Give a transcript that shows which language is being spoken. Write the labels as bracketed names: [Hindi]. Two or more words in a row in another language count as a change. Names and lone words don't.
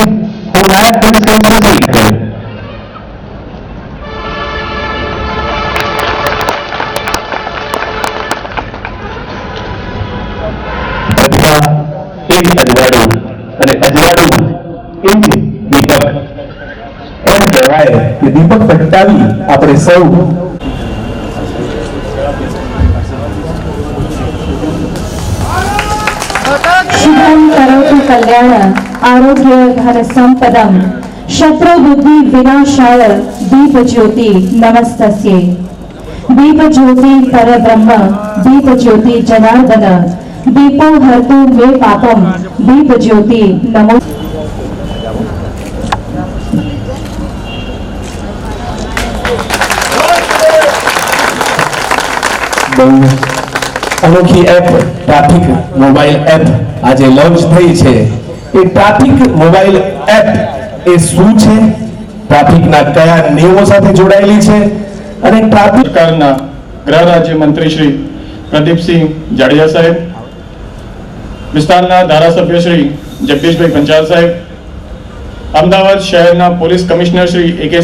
[Gujarati] હું નાયબ પોલીસ કમિશનર શ્રી અજવાળું અને અજવાળું એ જ દીપક. એમ કહેવાય કે દીપક પ્રગટાવી આપણે સૌ [Sanskrit] शुभं करोतु कल्याण आरोग्य धन संपदम शत्रु बुद्धि विनाशाय दीप ज्योति नमस्तस्ये. दीप ज्योति परब्रह्म दीप ज्योति जनार्दन दीपो हरतु मे पापम दीप ज्योति नमो. [Gujarati] અનોખી એપ [English] traffic mobile app [Gujarati] આજ લૉન્ચ થઈ છે. ए [English] traffic mobile app [Gujarati] ए શું છે, ટ્રાફિકના કયા નિયમો સાથે જોડાયેલી છે અને ટ્રાફિક સરકારના ગૃહ રાજ્ય મંત્રી શ્રી પ્રદીપસિંહ જાડેજા સાહેબ, વિસ્તારના ધારાસભ્ય શ્રી જગદીશભાઈ પંચાલ સાહેબ, અમદાવાદ શહેરના પોલીસ કમિશનર શ્રી A.K.